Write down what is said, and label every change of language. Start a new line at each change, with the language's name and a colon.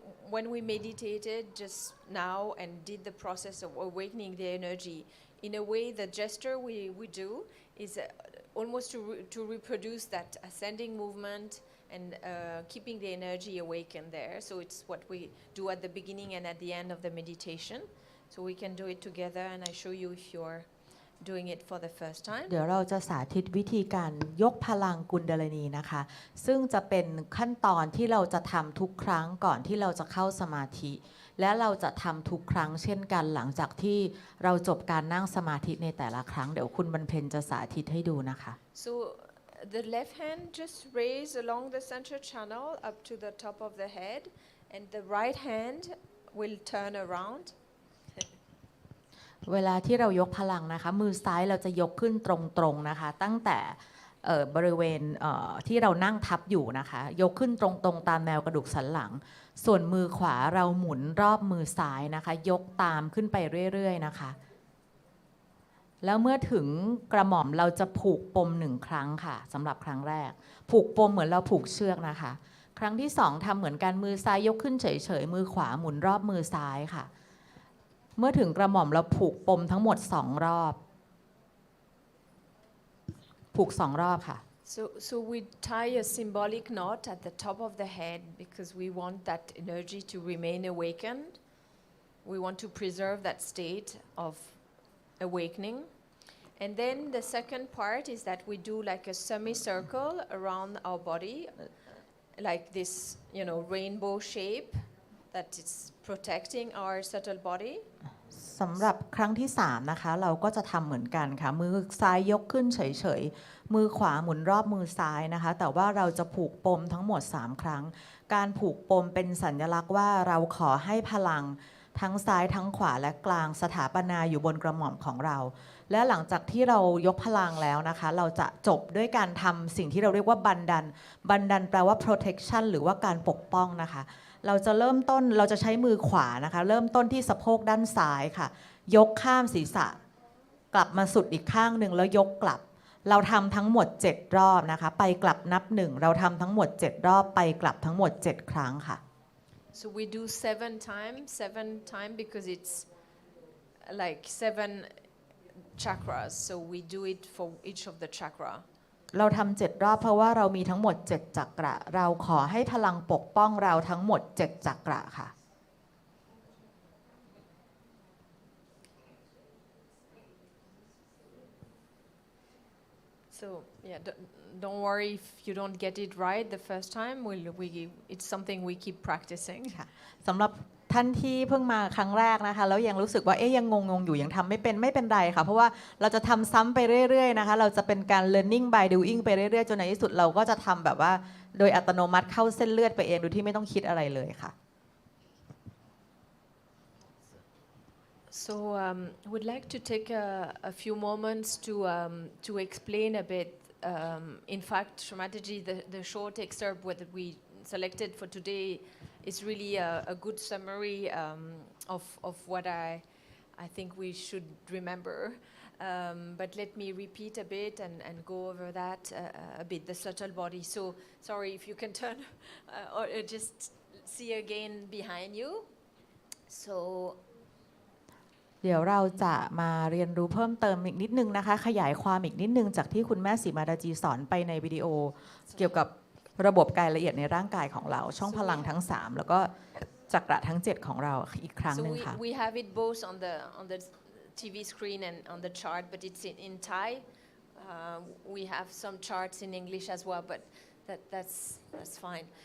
English: When we meditated just now and did the process of awakening the energy, in a way the gesture we do is almost to reproduce that ascending movement and keeping the energy awakened there. So it's what we do at the beginning and at the end of the meditation. So we can do it together, and I show you if you're doing it for the first time.
Thai: เดี๋ยวเราจะสาธิตวิธีการยกพลังกุนดาลินีนะคะซึ่งจะเป็นขั้นตอนที่เราจะทำทุกครั้งก่อนที่เราจะเข้าสมาธิและเราจะทำทุกครั้งเช่นกันหลังจากที่เราจบการนั่งสมาธิในแต่ละครั้งเดี๋ยวคุณบรรเพ็ญจะสาธิตให้ดูนะคะ
English: So the left hand just raise along the center channel up to the top of the head, and the right hand will turn around.
Thai: เวลาที่เรายกพลังนะคะมือซ้ายเราจะยกขึ้นตรงๆนะคะตั้งแต่บริเวณที่เรานั่งทับอยู่นะคะยกขึ้นตรงๆตามแนวกระดูกสันหลังส่วนมือขวาเราหมุนรอบมือซ้ายนะคะยกตามขึ้นไปเรื่อยๆนะคะ แล้วเมื่อถึงกระหม่อมเราจะผูกปม1ครั้งค่ะสำหรับครั้งแรกผูกปมเหมือนเราผูกเชือกนะคะครั้งที่2ทำเหมือนกันมือซ้ายยกขึ้นเฉยๆมือขวาหมุนรอบมือซ้ายค่ะเมื่อถึงกระหม่อมเราผูกปมทั้งหมด2รอบผูก2รอบค่ะ
English: So we tie a symbolic knot at the top of the head because we want that energy to remain awakened. We want to preserve that state of awakening. And then the second part is that we do like a semicircle around our body, like this, rainbow shape that is protecting our subtle body.
Thai: สำหรับครั้งที่3นะคะเราก็จะทำเหมือนกันค่ะมือซ้ายยกขึ้นเฉยๆมือขวาหมุนรอบมือซ้ายนะคะแต่ว่าเราจะผูกปมทั้งหมด3ครั้งการผูกปมเป็นสัญลักษณ์ว่าเราขอให้พลังทั้งซ้ายทั้งขวาและกลางสถาปนาอยู่บนกระหม่อมของเราและหลังจากที่เรายกพลังแล้วนะคะเราจะจบด้วยการทำสิ่งที่เราเรียกว่าบันดันแปลว่า protection หรือว่าการปกป้องนะคะเราจะเริ่มต้นเราจะใช้มือขวานะคะเริ่มต้นที่สะโพกด้านซ้ายค่ะยกข้ามศีรษะกลับมาสุดอีกข้างหนึ่งแล้วยกกลับเราทำทั้งหมด7รอบนะคะไปกลับนับ1เราทำทั้งหมด7รอบไปกลับทั้งหมด7ครั้งค่ะ
English: So we do 7 times because it's like 7 chakras. So we do it for each of the chakra.
Thai: เราทำ7รอบเพราะว่าเรามีทั้งหมด7จักระเราขอให้พลังปกป้องเราทั้งหมด7จักระค่ะ
English: So yeah, don't worry if you don't get it right the first time. It's something we keep practicing.
Thai: สำหรับท่านที่เพิ่งมาครั้งแรกนะคะแล้วยังรู้สึกว่ายังงงอยู่ยังทำไม่เป็นไรค่ะเพราะว่าเราจะทำซ้ำไปเรื่อยๆนะคะเราจะเป็นการ
English: learning by doing
Thai: ไปเรื่อยๆจนในที่สุดเราก็จะทำแบบว่าโดยอัตโนมัติเข้าเส้นเลือดไปเองโดยที่ไม่ต้องคิดอะไรเลยค่ะ
English: So would like to take a few moments to explain a bit. In fact, Shramataji, the short excerpt that we selected for today is really a good summary of what I think we should remember. But let me repeat a bit and go over that a bit, the subtle body. So sorry if you can turn or just see again behind you. So
Thai: เดี๋ยวเราจะมาเรียนรู้เพิ่มเติมอีกนิดนึงนะคะขยายความอีกนิดนึงจากที่คุณแม่สีมาดาจีสอนไปในวิดีโอเกี่ยวกับระบบกายละเอียดในร่างกายของเราช่องพลังทั้ง3แล้วก็จักระทั้ง7ของเราอีกครั้งนึงค่ะ
English: we have it both on the TV screen and on the chart, but it's in Thai. We have some charts in English as well, but that's fine.